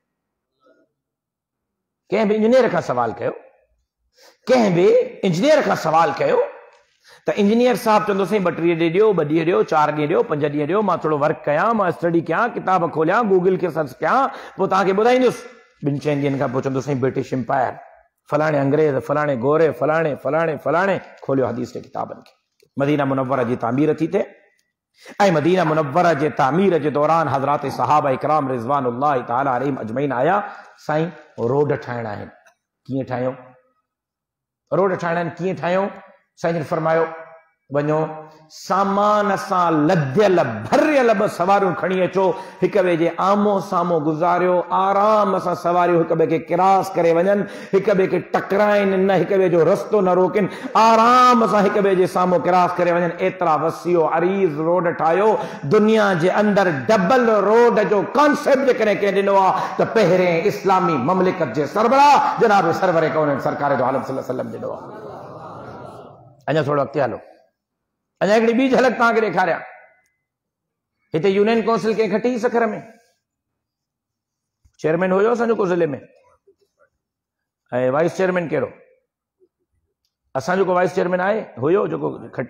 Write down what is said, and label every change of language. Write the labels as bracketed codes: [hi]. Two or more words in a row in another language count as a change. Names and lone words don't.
[sd] कंहिं बि इंजीनियर खां सवाल कयो, कंहिं बि इंजीनियर खां सवाल कयो त इंजीनियर साहब चवंदो साईं 2 ॾींहं ॾियो, 2 ॾींहं ॾियो, 4 ॾींहं ॾियो, 5 ॾींहं ॾियो, मां थोड़ो वर्क कयां, मां स्टडी कयां, किताब खोलियां, गूगल खे सर्च कयां, पोइ तव्हांखे ॿुधाईंदुसि। 2-4 ॾींहंनि खां पोइ चवंदो साईं [en] British Empire, [sd] फलाणे अंग्रेज, फलाणे गोरे, फलाणे फलाणे फलाणे, खोलियो हदीस जे किताबनि खे। मदीना मुनव्वरा जी तामीर थी थिए ऐं मदीना मुनव्वरा जे तामीर जे दौरान हज़रात सहाबा इकराम [ar] رضوان الله تعالى عليهم أجمعين [sd] आया। साईं रोड ठाहिणा आहिनि, कीअं ठाहियूं? रोड ठाहिणा आहिनि, कीअं ठाहियूं? साईं जन फरमायो, वञो सामान सां लदियल भरियल 2 सवारियूं खणी अचो, हिक ॿिए जे आमो साम्हूं गुज़ारियो, आराम सां सवारियूं हिक ॿिए खे क्रॉस करे वञनि, हिक ॿिए खे टकराइनि न, हिक ॿिए जो रस्तो न रोकनि, आराम सां हिक ॿिए जे साम्हूं क्रॉस करे वञनि। एतिरा वसीओ अरीज़ रोड ठाहियो। दुनिया जे अंदरि [en] double road [sd] जो कॉन्सेप्ट जेकॾहिं कंहिं ॾिनो आहे त पहिरें इस्लामी ममलिकत जे सरबराह जनाब सरवरे कौनैन सरकार दो आलम [ar] صلى الله عليه وسلم [sd] ॾिनो आहे। अञा थोरो अॻिते हलो, अञा हिकिड़ी ॿी झलक तव्हांखे ॾेखारियां। हिते [en] union council [sd] कंहिं खटी सखर में, चेयरमैन हुयो असांजो को ज़िले में, ऐं [en] vice chairman [sd] कहिड़ो? असांजो को [en] vice chairman [sd] आहे हुयो जेको खटियो?